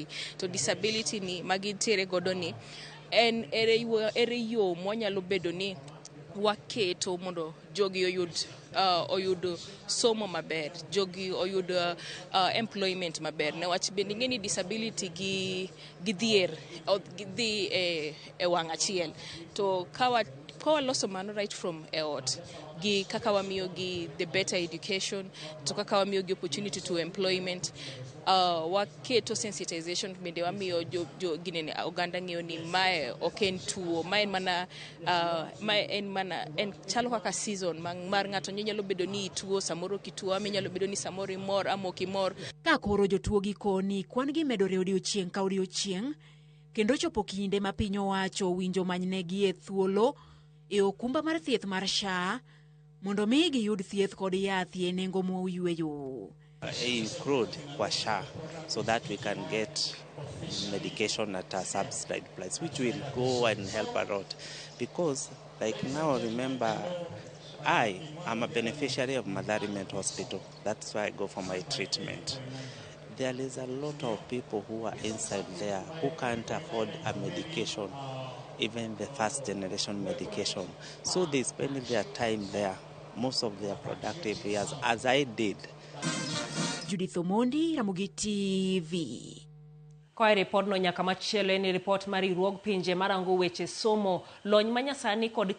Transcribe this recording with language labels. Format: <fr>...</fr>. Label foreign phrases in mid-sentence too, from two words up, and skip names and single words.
<luo>To disability ni magintiere godo ni, ere yo mwanyalo bedo ni waketo mondo jogi oyud somo maber, jogi oyud employment maber. Newach bende ng'eni disability gi dhier, gidhi e wang' achiel. To kawa loso mano</luo> <en>right from</en> <luo>e ot, gi kaka wamiyo gi</luo> <en>the better education,</en> <luo>to kaka wamiyo gi</luo> <en>opportunity to employment,</en> <luo>waketo sensitization, bende wamiyo ginene oganda ng'eyo ni mae ok en tuo, mae en chalo kaka season mar ng'ato nyalo bedo ni tuo, samoro kituo, ama nyalo bedo ni samoro imor ama ok imor. Ka koro jotuo gi koni kwan gi medore odiochieng' ka odiochieng', kendo chopo kinde ma piny owacho winjo manynegi e thuolo e okumba mar thieth mar SHA mondo mi giyud thieth kod yath e nengo moyweyo.</luo> <en>Include kwa SHA so that we can get medication at a subsidized price, which will go and help a lot. Because like now, remember, I am a beneficiary of Mathare Mental Hospital. That's why I go for my treatment. There is a lot of people who are inside there who can't afford a medication, even the first generation medication. So they spend their time there, most of their productive years, as I did. Judith Omondi, Ramogi TV.</en> <luo>Koa report no nyaka machielo en report mar riwruog pinje marango weche somo lony manyasani kod</luo>